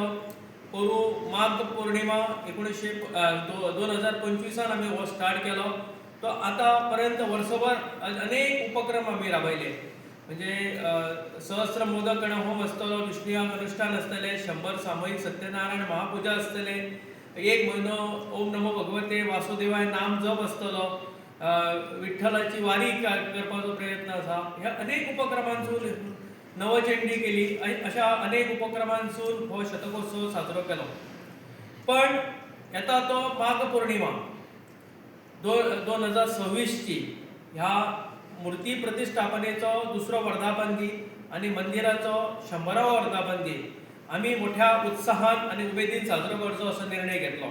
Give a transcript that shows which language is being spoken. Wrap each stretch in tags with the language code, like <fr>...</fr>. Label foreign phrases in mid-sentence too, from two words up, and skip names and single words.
<kok>पोरू माघ पौर्णिमा 2025 आमी हो स्टार्ट केलो। तो आतां पर्यंत वर्सभर अनेक उपक्रम आमी राबयले, म्हणजे सहस्त्र मोदक गण होम आसतलो, विष्णुयाग अनुष्ठान आसतले, 100 सामूहिक सत्यनारायण महापुजा आसतले, 1 म्हयनो</kok> <sa>ओम नमो भगवते वासुदेवाय</sa> <kok>नाम जप आसतलो, विठ्ठलाची वारी करपाचो प्रयत्न आसा। ह्या अनेक उपक्रमांसून नवचंडी केली, अशा अनेक उपक्रमांसून हो शतकोत्सव साजरो केलो। पण येता तो माघ पौर्णिमा 2026 ची ह्या मूर्ती प्रतिष्ठापनेचो दुसरो वर्धापन दीन आणि मंदिराचो 100वो वर्धापन दीन आमी मोठ्या उत्साहान आणि उमेदीन साजरो करचो असो निर्णय घेतलो।</kok>